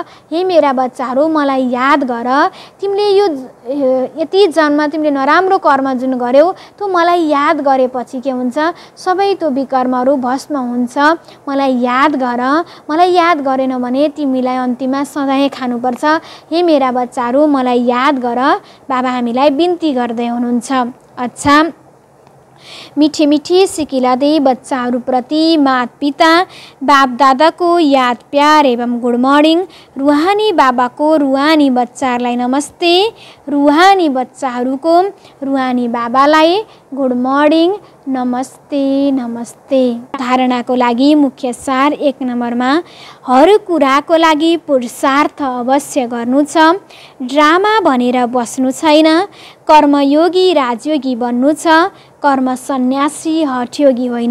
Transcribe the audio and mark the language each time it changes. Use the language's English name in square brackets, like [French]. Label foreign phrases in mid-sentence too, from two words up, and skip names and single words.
[Nepali] हे मेरा बच्चाहरू, मलाई याद गर, तिमीले यो यति जन्म तिमीले नराम्रो कर्म जुन गर्यौ, त्यो मलाई याद गरेपछि के हुन्छ, सबै त्यो विकर्महरू भस्म हुन्छ। मलाई याद गर, मलाई याद गरेन भने तिमीलाई अन्तिममा सजाय खानुपर्छ। हे मेरा बच्चाहरू, मलाई याद गर, बाबा हामीलाई बिन्ती गर्दै हुनुहुन्छ। अच्छा, मिठी मिठी सिकिलादै बच्चाहरूप्रति माता पिता बाप दादाको याद प्यार एवं [English] good morning. [Nepali] रुहानी बाबाको रुहानी बच्चाहरूलाई नमस्ते, रुहानी बच्चाहरूको रुहानी बाबालाई [English] good morning, [Nepali] नमस्ते नमस्ते। धारणाको लागि मुख्य सार 1 नम्बरमा, हर कुराको लागि पुरुषार्थ अवश्य गर्नु छ, ड्रामा भनेर बस्नु छैन, कर्मयोगी राजयोगी बन्नु छ, कर्म सन्यासी हठयोगी होइन।